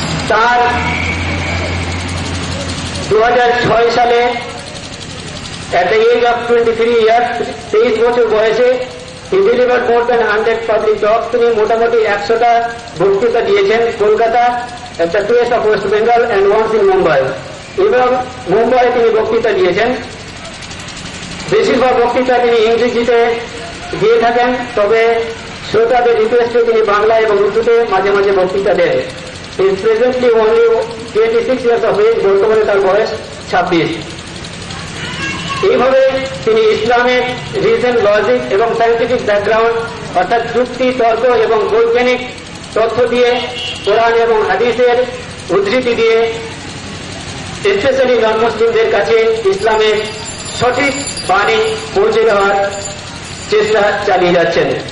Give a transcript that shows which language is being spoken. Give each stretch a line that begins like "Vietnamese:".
Bangla: তার 2006 সালে
English: at the age of 23 years,
Bangla: 23 বছর বয়সে
English: he delivered more than 100 public talks.
Bangla: তিনি মোটামুটি 100টা বক্তৃতা দিয়েছেন Kolkata,
English: at the place of West Bengal and once in Mumbai.
Bangla: এবং মুম্বাইয়ে তিনি বক্তৃতা দিয়েছেন। বেশিরভাগ বক্তৃতা তিনি ইংরেজিতে দিয়ে থাকেন, তবে শ্রোতাদের রিকোয়েস্টে তিনি বাংলা এবং উর্দুতে মাঝে মাঝে বক্তৃতা দেন।
English: He is presently only 26 years of age,
Bangla: বর্তমানে তার বয়স 26। এইভাবে তিনি ইসলামের রিজন, লজিক এবং সায়েন্টিফিক ব্যাকগ্রাউন্ড অর্থাৎ যুক্তি, তর্ক এবং বৈজ্ঞানিক তথ্য দিয়ে, কোরআন এবং হাদিসের উদ্ধৃতি দিয়ে স্পেশালি নন মুসলিমদের কাছে ইসলামের সঠিক বাণী পৌঁছে দেওয়ার চেষ্টা চালিয়ে যাচ্ছেন।